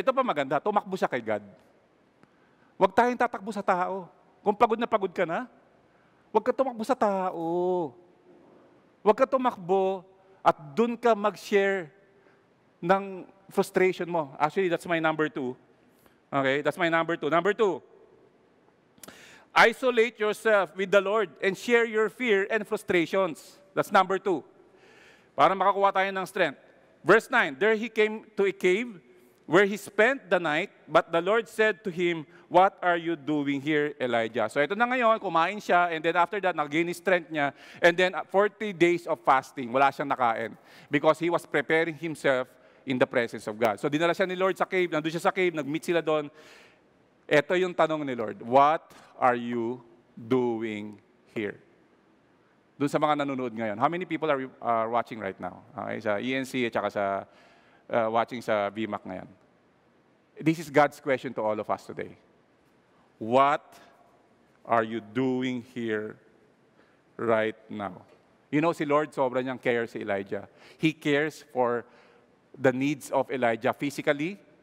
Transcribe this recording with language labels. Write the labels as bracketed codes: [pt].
[tl] Ito pa maganda, tumakbo siya kay God. Huwag tayong tatakbo sa tao. Kung pagod na pagod ka na, huwag ka tumakbo sa tao. Huwag ka tumakbo at dun ka mag-share ng frustration mo. [en] Actually, that's my number 2. Okay, that's my number 2. Number 2, isolate yourself with the Lord and share your fear and frustrations. That's number 2. [tl] Para makakuha tayo ng strength. [en] Verse 9, there he came to a cave where he spent the night, but the Lord said to him, what are you doing here, Elijah? [tl] So ito na ngayon, kumain siya, [en] and then after that, nag-gain strength niya, and then 40 days of fasting, wala siyang nakain, because he was preparing himself in the presence of God. [tl] So dinala siya ni Lord sa cave, nandun siya sa cave, nag-meet sila doon. Ito yung tanong ni Lord, [en] what are you doing here? [tl] Doon sa mga nanonood ngayon, [en] how many people are watching right now? [tl] Okay, sa ENC at saka sa watching sa VMAC ngayon. [en] This is God's question to all of us today. What are you doing here right now? You know, [tl] si Lord, sobra niyang care si Elijah. [en] He cares for the needs of Elijah physically.